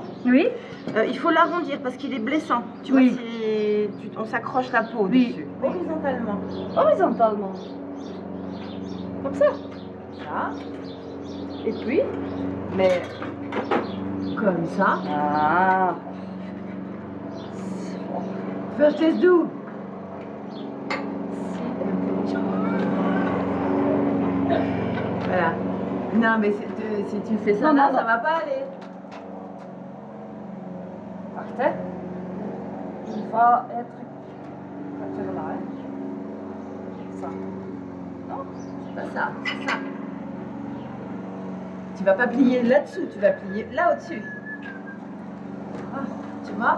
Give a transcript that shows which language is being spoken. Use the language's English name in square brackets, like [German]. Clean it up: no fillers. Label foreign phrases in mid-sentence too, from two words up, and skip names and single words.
[French] Oui. Il faut l'arrondir parce qu'il est blessant. Tu Oui. vois, on s'accroche la peau Oui. dessus. Horizontalement. Horizontalement. Comme ça. Ça. Et puis, mais comme ça. Ah. First is do. Voilà. Non, mais si tu fais ça Non, là, non, ça non. va pas aller. [Dutch] Wacht, hè. [French] Il va être... Vers là, hein. Ça. Non, c'est pas ça, c'est ça. Tu vas pas plier là-dessous, tu vas plier là au-dessus. Ah, tu vois?